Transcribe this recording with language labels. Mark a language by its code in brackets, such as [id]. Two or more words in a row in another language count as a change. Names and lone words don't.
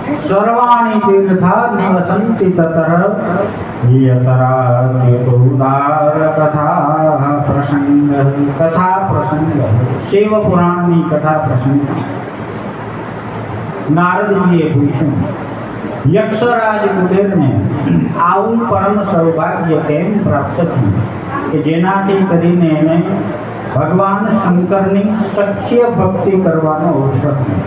[sa] सर्वाणि तीर्था निवसन्ति ततः यतराद्युदार कथा प्रसंग [gu] शिव पुराणની કથા પ્રસંગ નારદજીએ પૂછ્યું, યક્ષરાજ કુબેરને આવું પરમ સૌભાગ્ય કેમ પ્રાપ્ત થયું કે જેનાથી કરીને એને ભગવાન શંકરની સખ્ય ભક્તિ કરવાનો અવસર મળ્યો?